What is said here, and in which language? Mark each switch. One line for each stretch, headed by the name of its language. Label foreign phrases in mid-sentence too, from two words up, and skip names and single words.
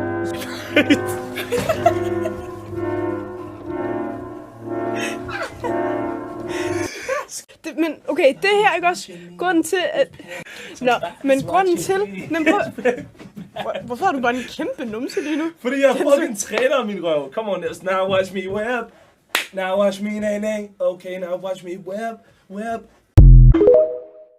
Danish: Men okay, det her er ikke også grunden til, at... Nå, men grunden til... Men hvorfor har du bare en kæmpe numse lige nu? Fordi jeg har fået en træner af min røv.
English: Come on, now watch me web. Now watch me nay nay. Okay, now watch me web.